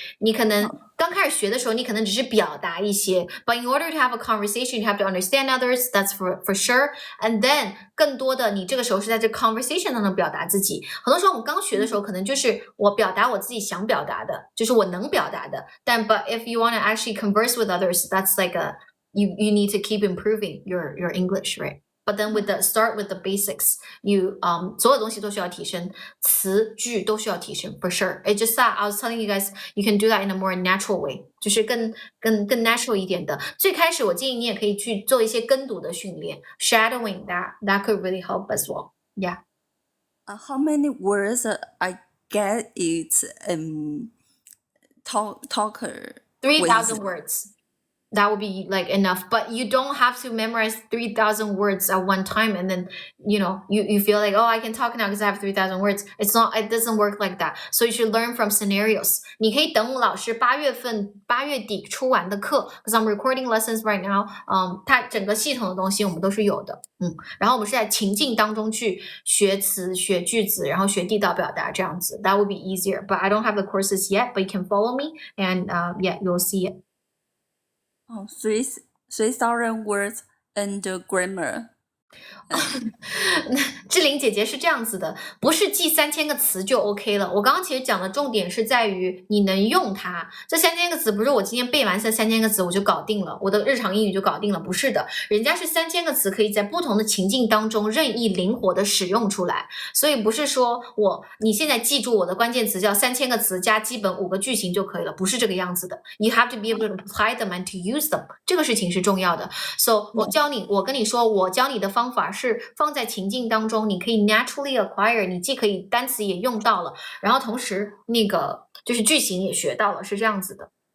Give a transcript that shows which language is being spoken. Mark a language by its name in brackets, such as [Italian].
[English] 你可能刚开始学的时候，你可能只是表达一些，but in order to have a conversation, you have to understand others. That's for sure. [Chinese] And then 更多的，你这个时候是在这 conversation 当中表达自己。很多时候我们刚学的时候，可能就是我表达我自己想表达的，就是我能表达的。 [English] but if you want to actually converse with others, that's like you need to keep improving your English, right? But then start with the basics, you 所有东西都需要提升，词句都需要提升 for sure. It's just that I was telling you guys you can do that in a more natural way，就是更 natural 一点的。 [Chinese] 最开始我建议你也可以去做一些跟读的训练 ， shadowing that could really help as well. [English] Yeah. How many words I get it talker? 3,000 words. that would be like enough, but you don't have to memorize 3,000 words at one time and then you feel like, oh, I can talk now because I have 3,000 words. It doesn't work like that. So you should learn from scenarios. [Chinese] 你可以等老师8月底出完的课 because I'm recording lessons right now. 它整个系统的东西我们都是有的。然后我们是在情境当中去学词、学句子，然后学地道表达这样子。 [English] That would be easier, but I don't have the courses yet, but you can follow me and yeah, you'll see it. 3,000 words and grammar. [Chinese] 志玲姐姐是这样子的，不是记3000个词就 OK 了。我刚刚其实讲的重点是在于你能用它。这3000个词不是我今天背完这3000个词我就搞定了，我的日常英语就搞定了，不是的。人家是3000个词可以在不同的情境当中任意灵活的使用出来，所以不是说你现在记住我的关键词叫3000个词加基本5个句型就可以了，不是这个样子的。 [English] You have to be able to apply them and to use them，这个事情是重要的。 [Chinese] So 我跟你说，我教你的方法是放在情境当中，你可以 naturally acquire，你既可以单词也用到了，然后同时那个就是句型也学到了，是这样子的。